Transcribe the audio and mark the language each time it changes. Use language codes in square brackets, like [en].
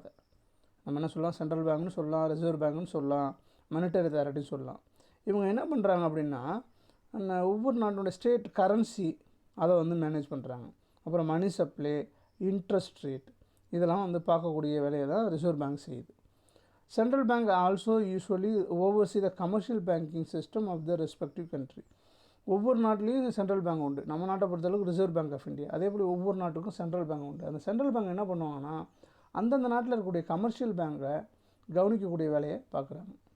[ta] அதை நம்ம என்ன சொல்லலாம், சென்ட்ரல் பேங்க்னு சொல்லலாம், ரிசர்வ் பேங்க்னு சொல்லலாம், மானிட்டரி அத்தாரிட்டின்னு சொல்லலாம். இவங்க என்ன பண்ணுறாங்க அப்படின்னா, ஒவ்வொரு நாட்டோட ஸ்டேட் கரன்சி அதை வந்து மேனேஜ் பண்ணுறாங்க. அப்புறம் மணி சப்ளை, இன்ட்ரெஸ்ட் ரேட் இதெல்லாம் வந்து பார்க்கக்கூடிய வேலையை தான் ரிசர்வ் பேங்க் செய்யுது. [en] Central bank also usually oversee the commercial banking system of the respective country. [ta] ஒவ்வொரு நாட்டிலையும் சென்ட்ரல் பேங்க் உண்டு. நம்ம நாட்டை பொறுத்தளவுக்கு ரிசர்வ் பேங்க் ஆஃப் இந்தியா. அதே போல் ஒவ்வொரு நாட்டுக்கும் சென்ட்ரல் பேங்க் உண்டு. அந்த சென்ட்ரல் பேங்க் என்ன பண்ணுவாங்கன்னா, அந்தந்த நாட்டில் இருக்கக்கூடிய கமர்ஷியல் பேங்கை கவனிக்கக்கூடிய வேலையை பார்க்குறாங்க.